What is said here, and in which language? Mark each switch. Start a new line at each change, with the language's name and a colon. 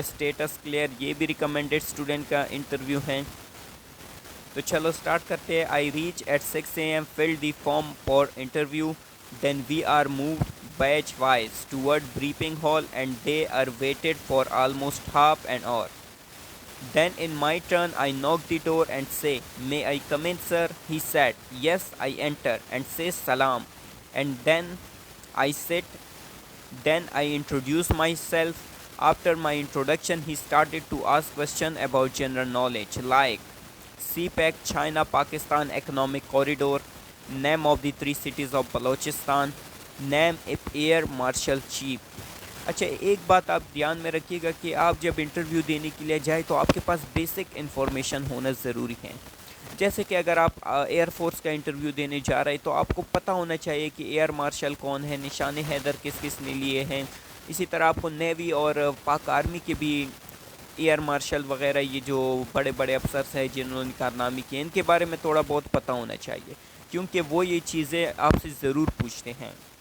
Urdu: Status clear, یہ بھی recommended student کا انٹرویو ہے. تو چلو سٹارٹ کرتے ہیں.
English: I reach at 6 AM fill the form for interview then we are moved batch wise toward briefing hall and they are waited for almost half an hour. Then in my turn I knock the door and say, may I come in sir? He said, yes. I enter and say salam, and then I sit. Then I introduce myself. After my introduction he started to ask questions about general knowledge like CPEC, China Pakistan Economic Corridor, name of the 3 cities of Balochistan, name of Air Marshal Chief.
Urdu: اچھا ایک بات آپ دھیان میں رکھیے گا کہ آپ جب انٹرویو دینے کے لیے جائیں تو آپ کے پاس بیسک انفارمیشن ہونا ضروری ہے. جیسے کہ اگر آپ ایئر فورس کا انٹرویو دینے جا رہے تو آپ کو پتہ ہونا چاہیے کہ ایئر مارشل کون ہے، نشان حیدر کس کس نے لیے ہیں. اسی طرح آپ کو نیوی اور پاک آرمی کے بھی ایئر مارشل وغیرہ یہ جو بڑے بڑے افسرس ہیں جنہوں نے کارنامے کیے ان کے بارے میں تھوڑا بہت پتہ ہونا چاہیے، کیونکہ وہ یہ چیزیں آپ سے ضرور پوچھتے ہیں.